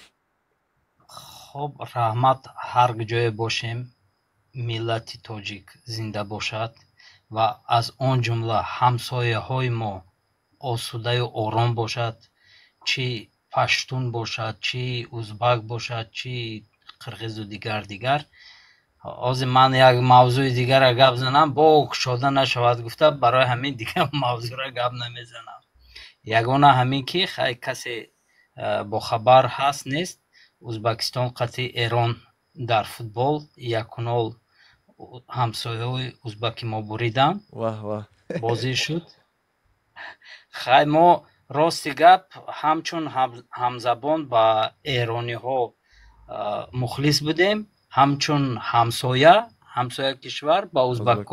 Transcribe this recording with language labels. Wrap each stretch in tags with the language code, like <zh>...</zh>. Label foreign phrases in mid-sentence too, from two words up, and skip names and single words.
<fa>خب رحمت هر جای باشیم ملت تاجیک زنده باشد و از آن جمله همسایه های ما آسوده و آرام باشد. چی پشتون باشد چی ازبک باشد چی قرقیز و دیگر. از من یک موضوع دیگر را گپ زنم با کشاده نشود گفته برای همین دیگه موضوع را گپ نمیزنم.</fa> <tg>ягона ҳамин ки хай касе бохабар ҳаст нест, ӯзбекистон қатъи эрон дар футбол 1-0 ҳамсояҳои ӯзбаки мо буриданд, бозӣ шуд. хай мо рости гап ҳамчун ҳамзабон ба эрониҳо мухлис будем, ҳамчун ҳамсоя кишвар ба ӯзбакҳо.</tg>